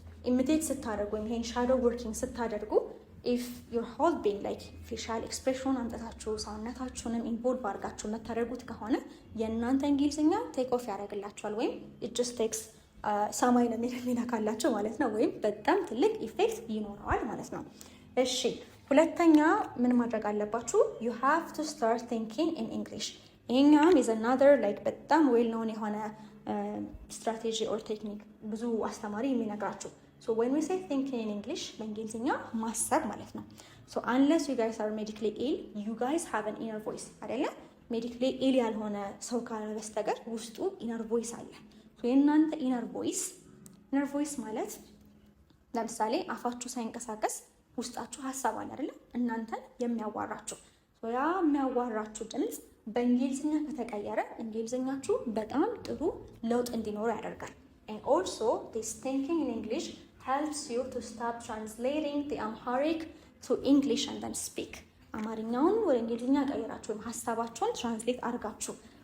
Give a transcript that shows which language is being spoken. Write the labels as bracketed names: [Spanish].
[Amharic] ኢሚቴት ስታደርጉ ወይም ይሄን ሻዶው ወርኪንግ ስታደርጉ [English] if your whole being like facial expression [Amharic] አምጥታችሁ ሰውነታችሁንም ኢንቮልቭ አድርጋችሁ የምታደርጉት ከሆነ የእናንተ እንግሊዝኛ ቴክ ኦፍ ያደርግላችኋል ወይም [English] it just takes [Amharic] ሰማይ ነው የሚነካላችሁ ማለት ነው፣ ወይም በጣም ትልቅ ኢፌክት ይኖረዋል ማለት ነው። እሺ ሁለተኛ ምን ማድረግ አለባችሁ? [English] you have to start thinking in English። [Amharic] ይሄኛም [English] is another like በጣም ዌል ኖን የሆነ ስትራቴጂ ኦር ቴክኒክ [Amharic] ብዙ አስተማሪ የሚነግራችሁ። [English] when we say thinking in English [Amharic] በእንግሊዝኛ ማሰብ ማለት ነው። [English] unless you guys are medically ill you guys have an inner voice [Amharic] አይደለ? medically ill ያልሆነ ሰው ካለ በስተቀር ውስጡ inner voice አለ። የእናንተ ኢነር ቮይስ ማለት ለምሳሌ አፋችሁ ሳይንቀሳቀስ ውስጣችሁ ሀሳብ አለ አይደለ? እናንተን የሚያዋራችሁ ያ የሚያዋራችሁ ድምፅ በእንግሊዝኛ ከተቀየረ እንግሊዝኛችሁ በጣም ጥሩ ለውጥ እንዲኖር ያደርጋል። [English] and also this thinking in English helps you to stop translating the Amharic to English and then speak። [Amharic] አማርኛውን ወደ እንግሊዝኛ ቀይራችሁ ወይም ሀሳባችሁን ትራንስሌት አድርጋችሁ